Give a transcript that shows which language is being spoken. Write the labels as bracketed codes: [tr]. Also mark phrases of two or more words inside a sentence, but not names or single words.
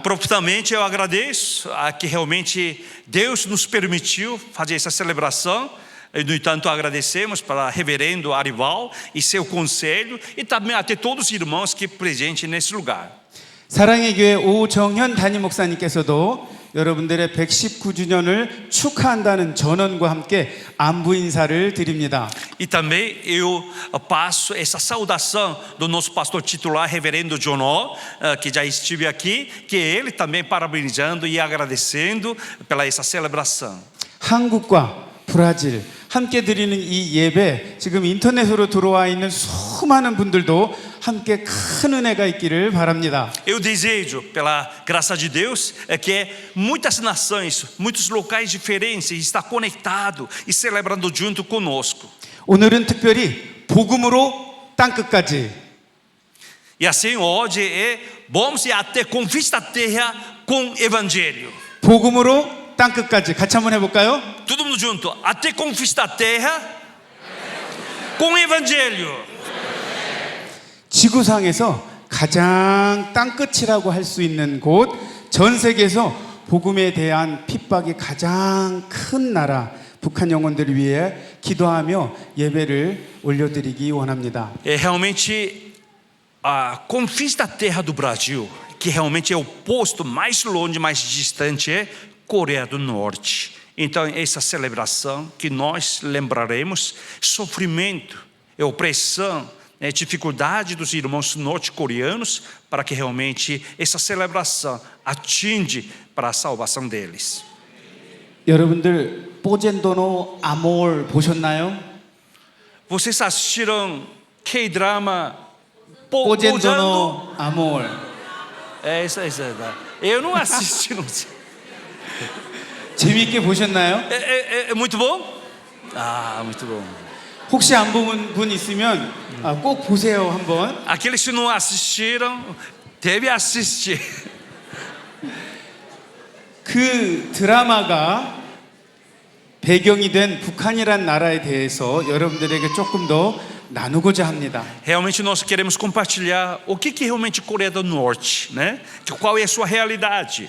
[pt] Prontamente eu agradeço a que realmente Deus nos permitiu fazer essa celebração. No entanto, agradecemos para o reverendo Arival e seu conselho e também até todos os irmãos que presentes nesse lugar. [ko] 사랑의 교회 오정현 담임 목사님께서도 여러분들의 119주년을 축하한다는 전언과 함께 안부 인사를 드립니다. [pt] E também eu passo essa saudação do nosso pastor titular, reverendo John O, que já estive aqui, que ele também parabenizando e agradecendo pela essa celebração. [ko] 한국과 브라질 함께 드리는 이 예배 지금 인터넷으로 들어와 있는 수많은 분들도 함께 큰 은혜가 있기를 바랍니다. [pt] Eu desejo, pela graça de Deus, que muitas nações, muitos locais diferentes estão conectados e celebrando junto conosco. [ko] 오늘은 특별히 복음으로 땅끝까지. [pt] E assim hoje vamos até conquistar a terra com evangelho. [ko] 복음으로 땅끝까지 같이 한번 해볼까요? [pt] Todo mundo junto, até conquistar a terra com evangelho. [ko] 지구상에서 가장 땅끝이라고 할 수 있는 곳, 전 세계에서 복음에 대한 핍박이 가장 큰 나라 북한 영혼들을 위해 기도하며 예배를 올려드리기 원합니다. [pt] Realmente a conquista da terra do Brasil, que realmente é o posto mais longe, mais distante, é Coreia do Norte. Então essa celebração que nós lembraremos sofrimento, opressão, dificuldade dos irmãos norte-coreanos, para que realmente essa celebração atinge para a salvação deles. [ko] 여러분들 뽀젠도노 아몰 보셨나요? [pt] Vocês assistiram K-drama 뽀젠도노 아몰. É isso aí. Eu não assisti, não sei. [ko] 재미있게 보셨나요? [pt] É muito bom? Ah, muito bom. [ko] 혹시 안 본 분 있으면 꼭 보세요 한번. [pt] Aqueles que não assistiram, deve assistir. [ko] 그 드라마가 배경이 된 북한이란 나라에 대해서 여러분들에게 조금 더 나누고자 합니다. [pt] Realmente nós queremos compartilhar o que realmente Coreia do Norte, né? Qual é a sua realidade?